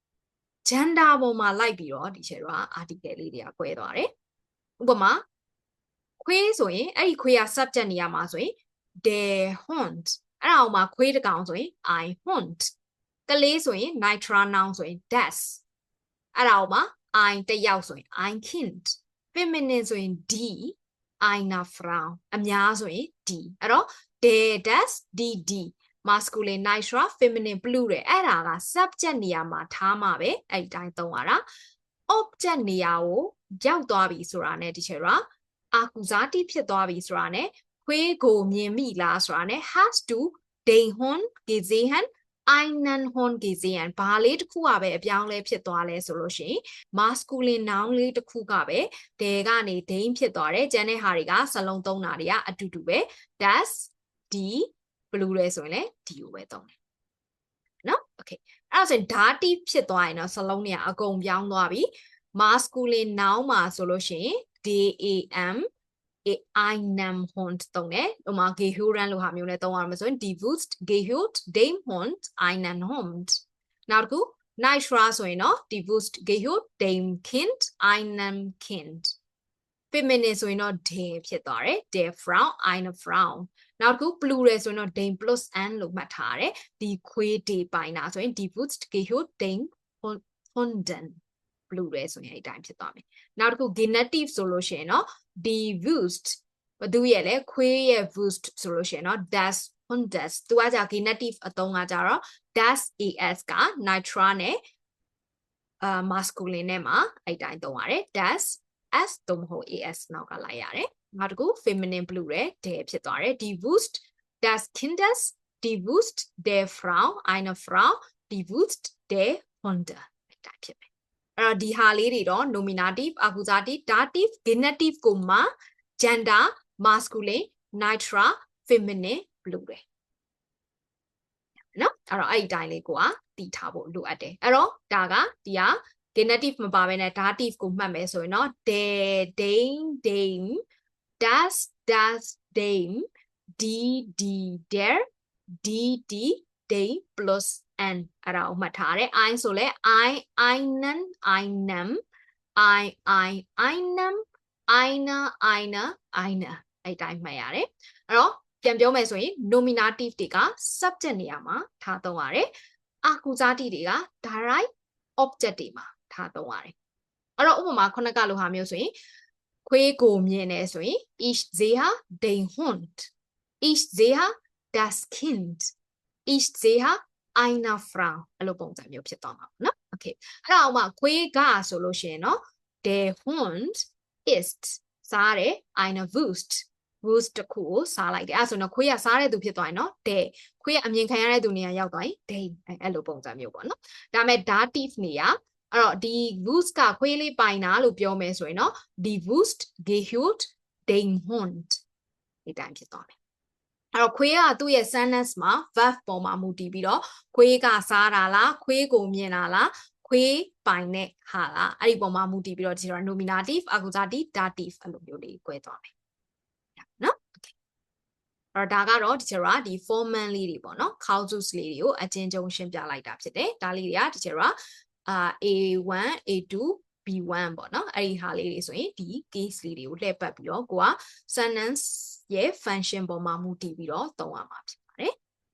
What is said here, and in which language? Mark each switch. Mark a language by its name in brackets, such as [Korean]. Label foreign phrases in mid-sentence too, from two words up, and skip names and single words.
[Burmese] gender ပေါ်မှာလိုက်ပြီးတော့ဒီချက်တော့ article လေးတွေက꿰သွားတယ်ဥပမာခွေးဆိုရင်အဲ့ဒီခွေးက subject နေရာမှာဆိုရင် [German] der Hund [Burmese] အဲ့ဒါအောင်မှာခွေးတစ်ကောင်ဆိုရင် [German] ein Hund [Burmese] ကလေးဆိုရင် [English] neutral noun [Burmese] ဆိုရင် das အဲ့ ဒါအောင်မှာ ein တစ်ယောက်ဆိုရင် [German] ein Kind [Burmese] feminine ဆိုရင် [German] die eine Frau [Burmese] အများဆိုရင် die အဲ့တော့ [German] der das die [English] masculine neutral feminine plural [Burmese] အဲ့ဒါက subject နေရာမှာထားမှာပဲ အဲ့ဒီတိုင်းသုံးရတာ object နေရာကိုရောက်သွားပြီဆိုတာ ਨੇ ဒီချက်တော့ accusative ဖြစ်သွားပြီဆိုတာ ਨੇ ခွေးကိုမြင် မိလားဆိုတာ ਨੇ [German] has to den Hund gesehen einen Hund gesehen [Burmese] ဘာလေးတစ်ခုကပဲအပြောင်းလဲဖြစ်သွားလဲဆိုလို့ရှိရင် [English] masculine noun [Burmese] လေးတစ်ခုကပဲ der ကနေ den ဖြစ်သွားတယ်ကျန်တဲ့ဟာတွေကစလုံးသုံးတာတွေကအတူတူပဲ [German] das die [Burmese] ဘလူးလဲဆိုရင်လည်း die ကိုပဲသုံးတယ်နော် okay အဲ့ဒါဆိုရင် dative ဖြစ်သွားရင်တော့စလုံးတွေကအကုန်ပြောင်းသွားပြီ [English] masculine noun [Burmese] မှာဆိုလို့ရှိရင် [German] dam einem Hund [Burmese] သုံးတယ်ဥပမာ gehören လို့ဟာမျိုးနဲ့သုံးရမှာဆိုရင် [German] die Wurst gehört dem Hund einen Hund [Burmese] နောက်တစ်ခု neutral ဆိုရင်တော့ [German] die Wurst gehört dem Kind einem Kind [Burmese] feminine ဆိုရင်တော့ der ဖြစ်သွားတယ် [German] der Frau eine Frau [Burmese] နောက်တစ်ခု plural ဆိုရင်တော့ [German] dem plus an [Burmese] လို့မှတ်ထားတယ်ဒီခွေးတွေပိုင်တာဆိုရင် [German] die Wurst gehört dem [Burmese] Hunden plural ဆိုရင်အဲ့တိုင်းဖြစ်သွားမယ်နောက်တစ်ခု genitive ဆိုလို့ရှိရင်တော့ [German] die Wurst [Burmese] ဘသူရဲ့လဲခွေးရဲ့ Wurst ဆိုလို့ရှိရင်တော့ [German] das Hundes [Burmese] သူကကြာ genitive အသုံးကကြတော့ [German] das as [Burmese] က neutral နဲ့ masculine နဲ့မှာအဲ့တိုင်းသုံးရတယ် [German] das s [Burmese] သို့မဟုတ် as နောက်ကလိုက်ရတယ်နောက်တစ်ခု [English] feminine plural [Burmese] der ဖြစ်သွားတယ် [German] die Wurst das Kindes die Wurst der Frau eine Frau die Wurst der Hunde [Burmese] အဲ့တိုင်းဖြစ်မယ်အဲ့တော့ဒီဟာလေးတွေတော့ [English] nominative accusative dative genitive [Burmese] ကိုမှ [English] gender masculine neutral feminine plural [Burmese] နော်အဲ့တော့အဲ့ဒီတိုင်းလေးကိုကတည်ထားဖို့လိုအပ်တယ်အဲ့တော့ဒါကဒီက genitive မပါဘဲနဲ့ dative ကိုမှတ်မယ်ဆိုရင်တော့ [German] der den dem das dem die der die dem plus an [Burmese] အဲ့ဒါကိုမှတ်ထားတယ် ein ဆိုလဲ [German] einen einem einem eine [Burmese] အဲ့တိုင်းမှတ်ရတယ်အဲ့တော့ပြန်ပြောမယ်ဆိုရင် nominative တွေက subject နေရာမှာထားသုံးရတယ် accusative တွေက direct object တွေမှာထားသုံးရတယ်အဲ့တော့ဥပမာခုနကလိုဟာမျိုးဆိုရင်ခွေးကိုမြင်တယ်ဆိုရင် [German] ich sehe den Hund ich sehe das Kind ich sehe eine Frau [Burmese] အဲ့လိုပုံစံမျိုးဖြစ်သွားမှာပေါ့နော် okay အဲ့ဒါဥပမာခွေးကဆိုလို့ရှိရင်เนาะ [German] der Hund ist [Burmese] စားတယ် [German] eine Wurst Wurst [Burmese] တခုကိုစားလိုက်တယ်အဲ့ဆိုတော့ခွေးကစားတဲ့ သူဖြစ်သွားရင်เนาะ der ခွေးကအမြင်ခံရတဲ့သူနေရာရောက်သွားရင် den အဲ့လိုပုံစံမျိုးပေါ့နော်ဒါပေမဲ့ dative နေရာအဲ့တော့ဒီ wust ကခွေးလေးပိုင်တာလို့ပြောမယ်ဆိုရင်နော် [German] die Wust gehört dem Hund [Burmese] ဒီတိုင်းဖြစ် သွားမယ်အဲ့တော့ခွေးကသူ့ရဲ့ sentence မှာ verb ပေါ်မှာမူတည်ပြီးတော့ခွေးကစားတာလားခွေးကိုမြင်တာ လားခွေးပိုင်တဲ့ဟာလားအဲ့ဒီပေါ်မှာမူတည်ပြီးတော့ဒီတော့ [English] nominative accusative dative [Burmese] အဲ့လိုမျိုးလေး꿰သွားမယ်နော်အဲ့တော့ဒါကတော့ဒီကျတော့ဒီ formal လေးတွေပေါ့နော် casus လေးတွေကိုအချင်းချင်းရှင်းပြလိုက်တာဖြစ်တယ်ဒါလေးတွေကဒီကျတော့ A1 A2 B1 ပေါ့နော်အဲ့ဒီဟာလေးတွေဆိုရင်ဒီ case လေးတွေကိုလှည့်ပတ်ပြီးတော့ကိုက sentence ရဲ့ function ပေါ်မှာမူတည်ပြီးတော့သုံးရမှာဖြစ်ပါတယ်